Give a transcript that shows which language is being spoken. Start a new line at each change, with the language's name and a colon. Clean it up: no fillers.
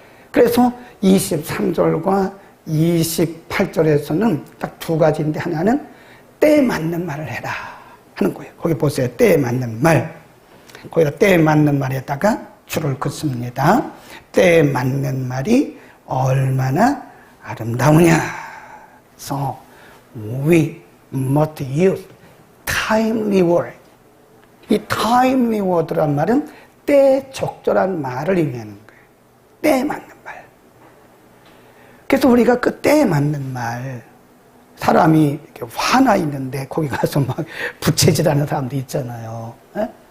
Korean: 그래서 23절과 28절에서는 딱 두 가지인데, 하나는 때에 맞는 말을 해라 하는 거예요. 거기 보세요. 때에 맞는 말. 거기다 때에 맞는 말에다가 줄을 긋습니다. 때에 맞는 말이 얼마나 아름다우냐.
English: So we must use timely word.
Korean: 이
English: timely word
Korean: 란 말은 때에 적절한 말을 의미하는 거예요. 때에 맞는 말. 그래서 우리가 그 때에 맞는 말, 사람이 이렇게 화나 있는데 거기 가서 막 부채질하는 사람도 있잖아요. 에?